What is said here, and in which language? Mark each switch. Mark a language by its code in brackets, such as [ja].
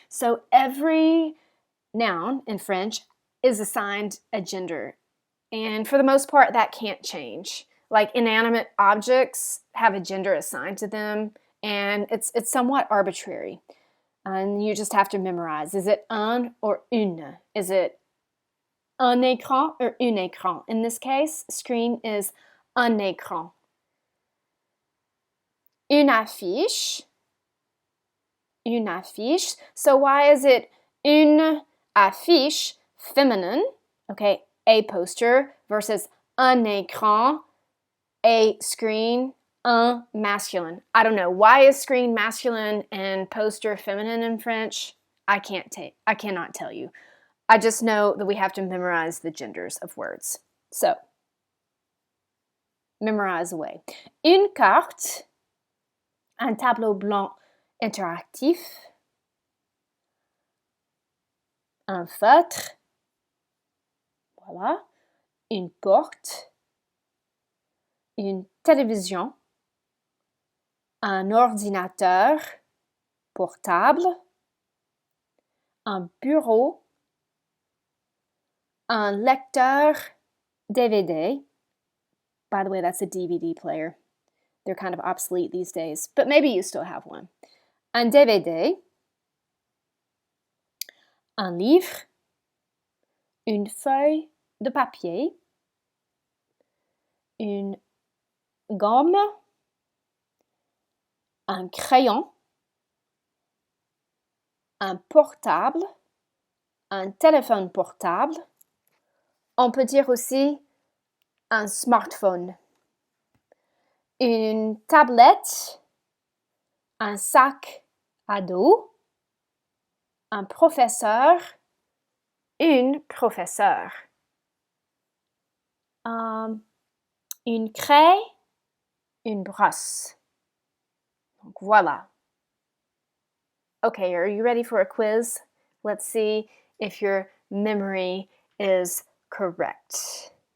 [en] So every noun in French is assigned a gender. And for the most part, that can't change. Like inanimate objects have a gender assigned to them, and it's somewhat arbitrary. And you just have to memorize. Is it un or une? Is it un écran or une écran? In this case, screen is un écran. [fr] Une affiche. Une affiche. [en] So why is it une affiche, feminine, okay, a poster, versus un écran, a screen, un masculine? I don't know. Why is screen masculine and poster feminine in French? I cannot tell you. I just know that we have to memorize the genders of words. So, memorize away. [fr] Une carte, un tableau blanc interactif, un feutre, voilà, une porte, une télévision, un ordinateur portable, un bureau, un lecteur DVD. [en] By the way, that's a DVD player. They're kind of obsolete these days, but maybe you still have one. [fr] Un DVD, un livre, une feuille de papier, une gomme, un crayon, un portable, un téléphone portable. On peut dire aussi un smartphone, une tablette, un sac à dos, un professeur, une professeure, une craie, une brosse. Donc voilà. [en] Okay, are you ready for a quiz? Let's see if your memory is correct.